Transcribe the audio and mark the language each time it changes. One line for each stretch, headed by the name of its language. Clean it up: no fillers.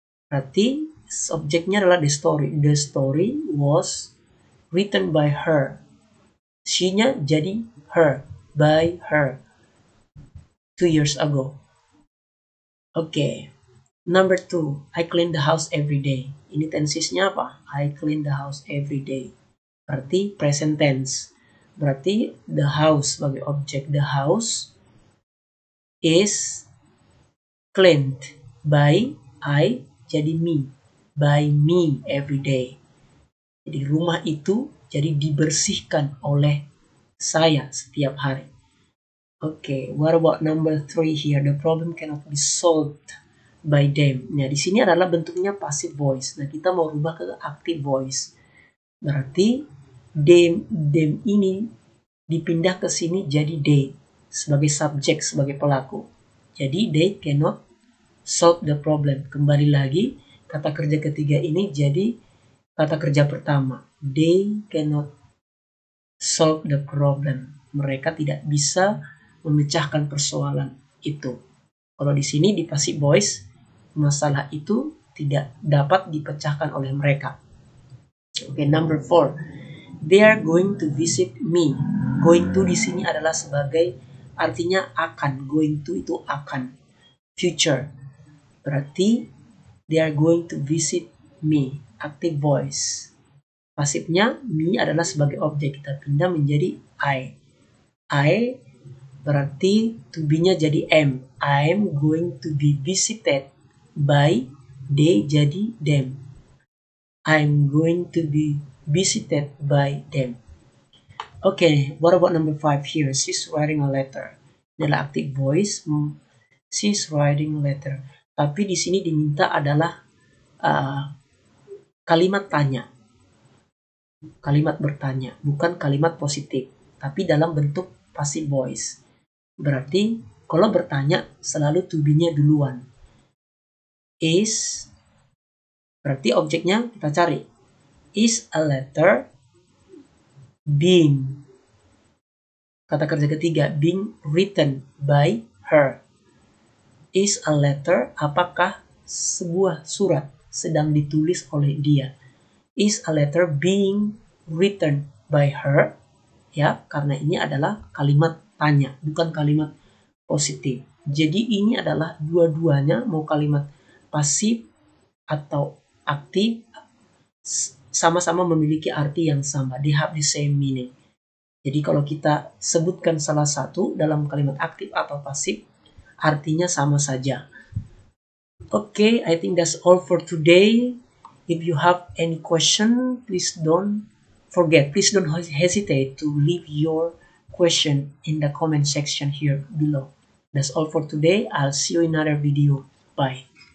Indonesian: Berarti subjeknya adalah the story.
English: The story was written by her.
Indonesian: She-nya jadi her, by her, 2 years ago. Oke.
English: Number 2, I clean the house every day.
Indonesian: Ini tensesnya apa?
English: I clean the house every day. Berarti present tense. Berarti the house sebagai objek. The house is cleaned by I jadi me. By me every day.
Indonesian: Jadi rumah itu jadi dibersihkan oleh saya setiap hari.
English: Oke, what about number 3 here? The problem cannot be solved by them.
Indonesian: Nah, di sini adalah bentuknya passive voice. Nah, kita mau rubah ke active voice. Berarti them ini dipindah ke sini jadi they sebagai subjek, sebagai pelaku. Jadi
English: they cannot solve the problem.
Indonesian: Kembali lagi, kata kerja ketiga ini jadi kata kerja pertama.
English: They cannot solve the problem.
Indonesian: Mereka tidak bisa memecahkan persoalan itu. Kalau di sini di passive voice, masalah itu tidak dapat dipecahkan oleh mereka.
English: Oke, number 4. They are going to visit me.
Indonesian: Going to di sini adalah sebagai artinya akan. Going to itu akan. Future.
English: Berarti they are going to visit me. Active voice.
Indonesian: Pasifnya me adalah sebagai objek. Kita pindah menjadi I. I berarti to be-nya jadi am.
English: I'm going to be visited by. They jadi them. I'm going to be visited by them. Okay, what about number 5 here? She's writing a letter.
Indonesian: Ini adalah
English: active voice. She's writing a letter.
Indonesian: Tapi di sini diminta adalah kalimat tanya. Kalimat bertanya, bukan kalimat positif. Tapi dalam bentuk passive voice. Berarti kalau bertanya selalu to be-nya duluan. Is, berarti objeknya kita cari.
English: Is a letter being,
Indonesian: kata kerja ketiga,
English: being written by her. Is a letter,
Indonesian: apakah sebuah surat sedang ditulis oleh dia.
English: Is a letter being written by her.
Indonesian: Ya, karena ini adalah kalimat tanya, bukan kalimat positif. Jadi ini adalah dua-duanya, mau kalimat pasif atau aktif, sama-sama memiliki arti yang sama.
English: They have the same meaning.
Indonesian: Jadi kalau kita sebutkan salah satu dalam kalimat aktif atau pasif, artinya sama saja.
English: Okay, I think that's all for today. If you have any question, please don't hesitate to leave your question in the comment section here below. That's all for today. I'll see you in another video. Bye.